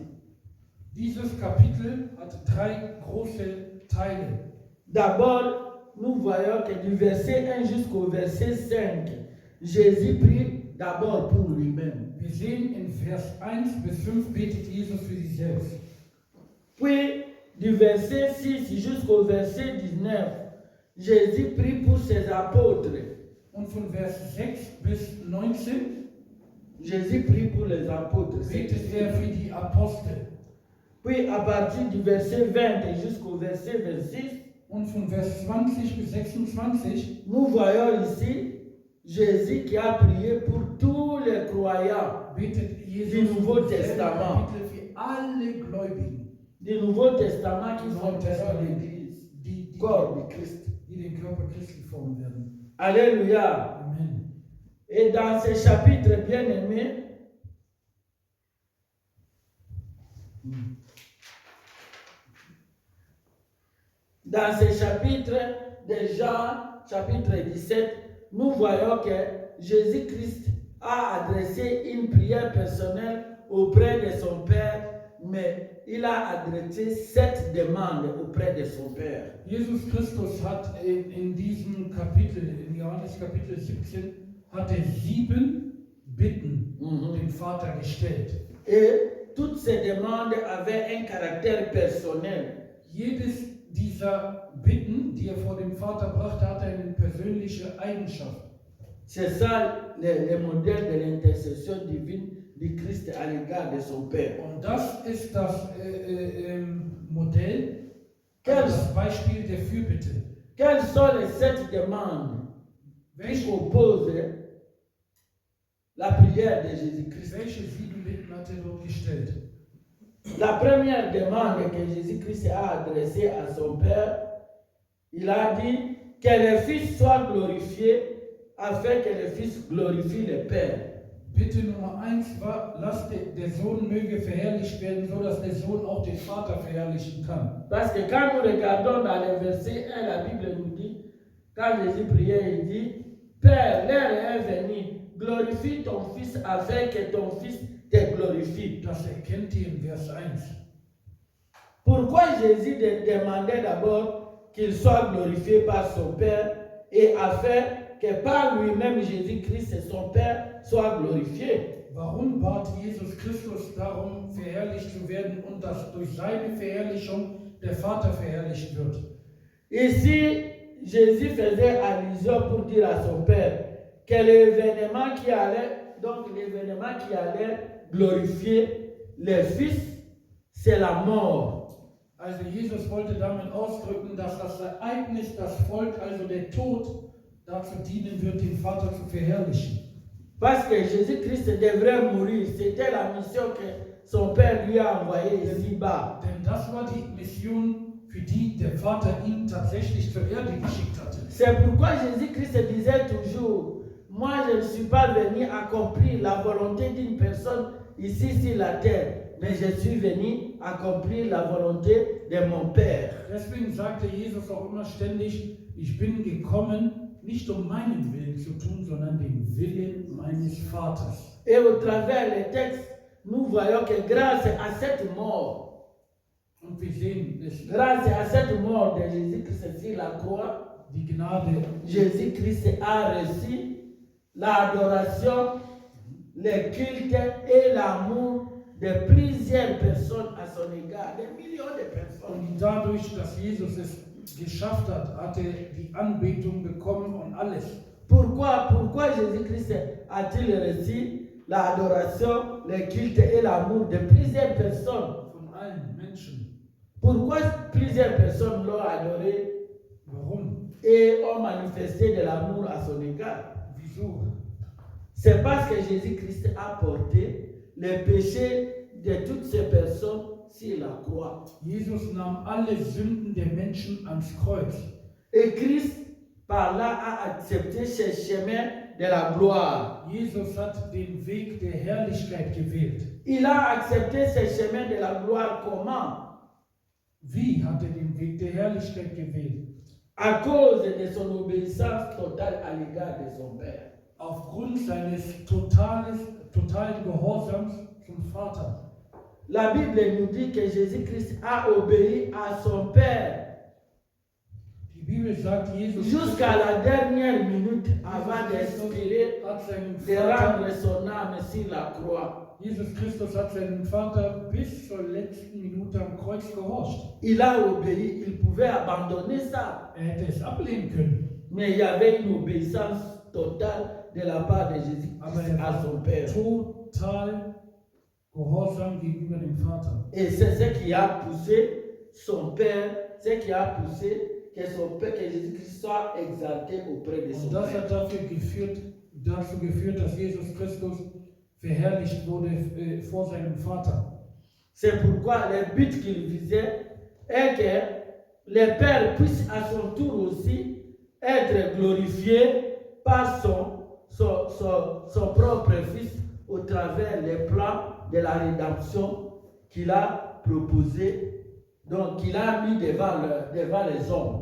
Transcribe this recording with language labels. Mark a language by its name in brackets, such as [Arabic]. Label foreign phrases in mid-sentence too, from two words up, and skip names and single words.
[German] Dieses Kapitel hat 3 große Teile. [French] D'abord, nous voyons que du verset 1 jusqu'au verset 5, Jésus prie d'abord pour lui-même. [German] Wir sehen in Vers 1 bis 5 betet Jesus für sich selbst. [French] Puis, du verset 6 jusqu'au verset 19, Jésus prie pour ses apôtres. [German] Und von Vers 6 bis 19 [French] Jésus prie pour les apôtres. [German] betet für die Apostel. [French] Puis, à partir du verset 20 jusqu'au verset 26, [German] Und von Vers 20 bis 26 [French] nous voyons ici Jésus qui a prié pour tous les croyants [German] betet Jesus [French] Du Nouveau [German] im selben [French] Testament. [German] Kapitel für alle Gläubigen, [French] du Nouveau Testament qui formeront l'Église, [German] die [French] corps de Christ. [German] den Körper Christi formen werden. [French] Alléluia. Amen. Et dans ce chapitre bien-aimé, dans ce chapitre de Jean, chapitre 17, nous voyons que Jésus-Christ a adressé une prière personnelle auprès de son Père, mais il a adressé 7 demandes auprès de son Père. [German] Jesus Christus hat in diesem Kapitel, in Johannes Kapitel 17, hat er 7 Bitten dem Vater gestellt. [French] Et toutes ces demandes avaient un caractère personnel. [German] Jedes dieser Bitten, die er vor dem Vater brachte, hatte eine persönliche Eigenschaft. [French] C'est ça le modèle de l'intercession divine du Christ à l'égard de son Père. [German] Und das ist das Modell, das Beispiel der Fürbitte. [French] Quelles sont les 7 demandes qui opposent la prière de Jésus-Christ? [German] Welche 7 Bitten hat er dort gestellt? [French] La première demande que Jésus-Christ a adressée à son Père, il a dit que le Fils soit glorifié afin que le Fils glorifie le Père. [German] Bitte Nummer 1 war, lass der Sohn möge verherrlicht werden, so dass der Sohn auch den Vater verherrlichen kann. [French] Parce que quand nous regardons dans le verset 1, la Bible nous dit, quand Jésus priait, il dit, Père, l'heure est venue, glorifie ton Fils afin que ton Fils te glorifie. [German] Das erkennt ihr in Vers 1. [French] Pourquoi Jésus demandait d'abord qu'il soit glorifié par son Père et afin que par lui-même Jésus-Christ et son Père soient glorifiés? [German] Warum bat Jesus Christus darum, verherrlicht zu werden und dass durch seine Verherrlichung der Vater verherrlicht wird? [French] Ici, Jésus faisait allusion pour dire à son Père que l'événement qui allait glorifier le Fils, c'est la mort. [German] Also Jesus wollte damit ausdrücken, dass das Ereignis, das Volk, also der Tod, dazu dienen wird, den Vater zu verherrlichen. [French] Parce que Jésus-Christ devrait mourir. C'était la mission que son Père lui a envoyée ici-bas. [German] Denn das war die Mission, für die der Vater ihn tatsächlich zur Erde geschickt hatte. [French] C'est pourquoi Jésus-Christ disait toujours, moi je ne suis pas venu accomplir la volonté d'une personne ici sur la terre, mais je suis venu accomplir la volonté de mon Père. [German] Deswegen sagte Jesus auch immer ständig, ich bin gekommen, nicht um meinen Willen zu tun, sondern den Willen meines Vaters. [French] Et au travers les textes, nous voyons que grâce à cette mort, [German] Und wir sehen, [French] grâce à cette mort de Jésus-Christ sur la croix, [German] die Gnade, [French] Jésus-Christ a reçu l'adoration, le culte et l'amour de plusieurs personnes à son égard, des millions de personnes. [German] und dadurch, dass Jesus es geschafft hat, hat er die Anbetung bekommen und alles. [French] Pourquoi Jésus-Christ a-t-il reçu l'adoration, le culte et l'amour de plusieurs personnes? [German] Von allen Menschen. [French] Pourquoi plusieurs personnes l'ont adoré [German] Warum? [French] et ont manifesté de l'amour à son égard? [German] Wieso? [French] C'est parce que Jésus-Christ a porté les péchés de toutes ces personnes sur la croix. [German] Jesus nahm alle Sünden der Menschen ans Kreuz. [French] Et Christ, par là, a accepté ce chemin de la gloire. [German] Jesus hat den Weg der Herrlichkeit gewählt. [French] Il a accepté ce chemin de la gloire comment? [German] Wie hat er den Weg der Herrlichkeit gewählt? [French] À cause de son obéissance totale à l'égard de son Père. [German] Aufgrund seines totalen Gehorsams zum Vater. [French] La Bible nous dit que Jésus-Christ a obéi à son Père [German] Die Bibel sagt, Jesus [French] jusqu'à la dernière minute avant d'expirer, [German] hat seinem [French] de [German] Vater, [French] rendre son âme sur la croix. [German] Jesus Christus hat seinem Vater bis zur letzten Minute am Kreuz gehorcht. [French] Il a obéi, il pouvait abandonner ça, [German] Er hätte es ablehnen können, [French] mais il y avait une obéissance totale de la part de [German] aber [French] Jésus-Christ [German] er [French] à son [German] war [French] Père. [German] total gehorsam gegenüber dem Vater. [French] Et c'est ce qui a poussé son Père, ce qui a poussé que son Père, que Jésus-Christ soit exalté auprès de son [German] Und das [French] Père. [German] hat dazu geführt, dass Jesus Christus verherrlicht wurde vor seinem Vater. [French] C'est pourquoi le but qu'il visait est que le Père puisse à son tour aussi être glorifié par son propre Fils au travers des plans de la rédemption qu'il a proposé, donc qu'il a mis devant les hommes.